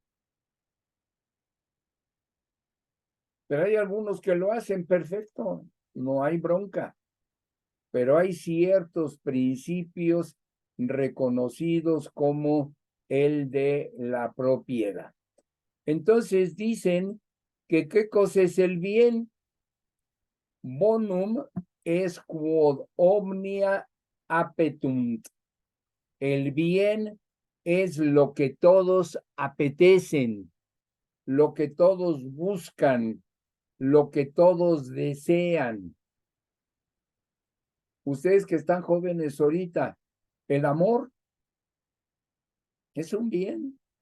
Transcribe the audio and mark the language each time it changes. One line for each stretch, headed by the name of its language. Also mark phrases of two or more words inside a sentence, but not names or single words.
Spanish: Pero hay algunos que lo hacen perfecto, no hay bronca. Pero hay ciertos principios reconocidos como el de la propiedad. Entonces dicen que ¿qué cosa es el bien?
Latin: Bonum es quod omnia appetunt.
Spanish: El bien es lo que todos apetecen, lo que todos buscan, lo que todos desean. Ustedes que están jóvenes ahorita, el amor es un bien.